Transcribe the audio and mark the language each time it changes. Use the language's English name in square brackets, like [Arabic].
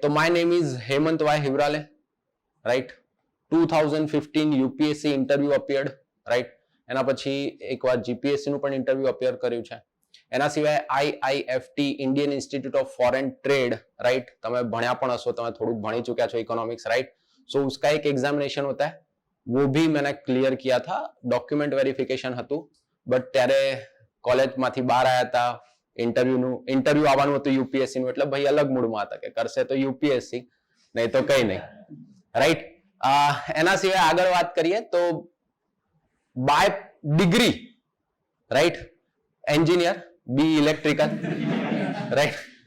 [English] તો my name is Hemant Y Hiwarale, right. 2015 UPSC interview appeared, right. [Gujarati] એના પછી એકવાર જીપીએસસી નું પણ ઇન્ટરવ્યુ અપિયર કર્યું છે. એના સિવાય આઈઆઈએફટી Indian institute of foreign trade, રાइट. તમે ભણ્યા પણ હશો, તમે થોડુંક ભણી ચૂક્યા છો ઇકોનॉमिक्स, राइट. [Hindi] सो उसका एक एग्जामिनेशन होता है, वो भी मैंने क्लियर किया था. [Gujarati] डॉक्यूमेंट वेरिफिकेशन હતું, બટ ત્યારે કોલેજમાંથી બહાર આવ્યા હતા. ઇન્ટરવ્યુ આવવાનું હતું યુપીએસસી નું, એટલે ભાઈ અલગ મૂડમાં હતા કે કરશે તો યુપીએસસી, નહીં તો કઈ નહીં, રાઈટ. એના સિવાય આગળ વાત કરીએ તો by degree, right, engineer, B electrical, right.